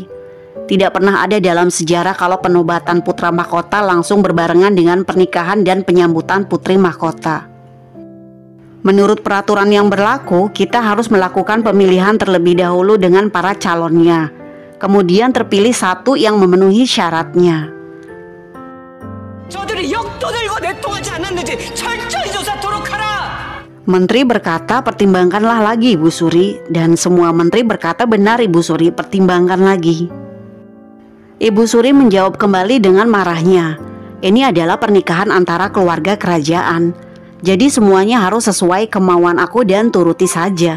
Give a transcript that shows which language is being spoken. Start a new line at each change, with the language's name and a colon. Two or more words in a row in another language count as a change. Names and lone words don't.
Indonesian: Tidak pernah ada dalam sejarah kalau penobatan putra mahkota langsung berbarengan dengan pernikahan dan penyambutan putri mahkota. Menurut peraturan yang berlaku, kita harus melakukan pemilihan terlebih dahulu dengan para calonnya. Kemudian terpilih satu yang memenuhi syaratnya.
Korean: 그들이 역도들과 내통하지 않았는지 철저히 조사토록 하라.
Indonesian: Menteri berkata, pertimbangkanlah lagi Ibu Suri. Dan semua menteri berkata, benar Ibu Suri, pertimbangkan lagi. Ibu Suri menjawab kembali dengan marahnya, ini adalah pernikahan antara keluarga kerajaan. Jadi semuanya harus sesuai kemauan aku dan turuti saja.